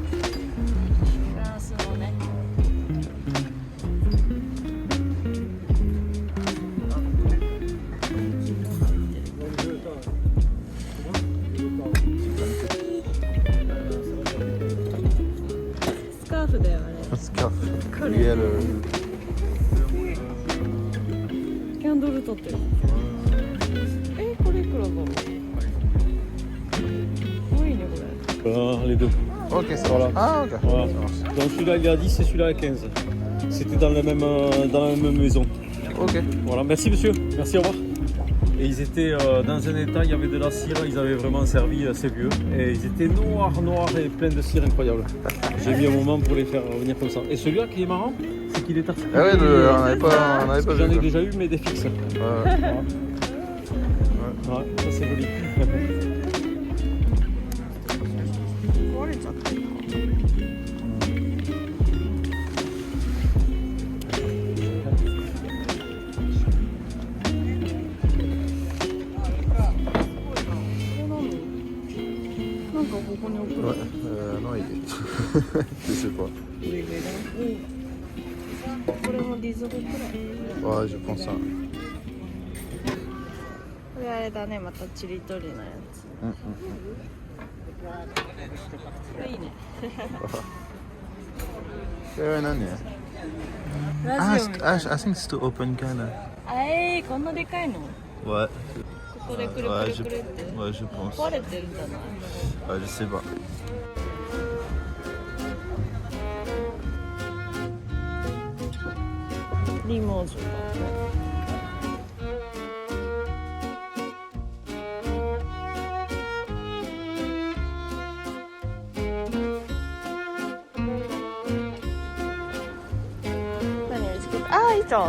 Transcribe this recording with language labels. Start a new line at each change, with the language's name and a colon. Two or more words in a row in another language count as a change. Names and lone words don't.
Japanese: フランスのね。スカーフだよね。スカーフ。これリアル。キャンドル取ってる。これいくらだろう。多いねこれ。
French: Les deux. Ok, ça Voilà. marche. Ah, ok. Voilà. Ça marche. Donc celui-là il est à 10 et celui-là à 15. C'était dans la même maison. Ok. Voilà, merci monsieur. Merci, au revoir. Et ils étaient dans un état, il y avait de la cire, ils avaient vraiment servi ces vieux. Et ils étaient noirs et pleins de cire incroyable. J'ai mis un moment pour les faire revenir comme ça. Et celui-là qui est marrant, c'est qu'il est articulé. Ah ouais, on n'avait pas, J'en ai vu. déjà eu, mais des fixes. Ouais. Ouais, ça c'est joli.
Japanese: 壊れちゃってる。なんかここに置くの。
French: Ouais. Non, il est. Je sais pas.
Japanese: これもディズボくらい。
French: Ouais, je pense ça.
Japanese: これあれだね、またちりとりのやつ。これいいね。これは何ね。ラジオみたい
English: I think it's to open kinda.
Japanese: こんなでかいの？
French: Ouais.
Japanese: ここでくるくるくるって。
French: Ouais, je pense.
Japanese: 壊れてるんじゃない？
French: Ouais, je sais pas.
Japanese: リモージュだ。何より好き？ああ、いいじゃん。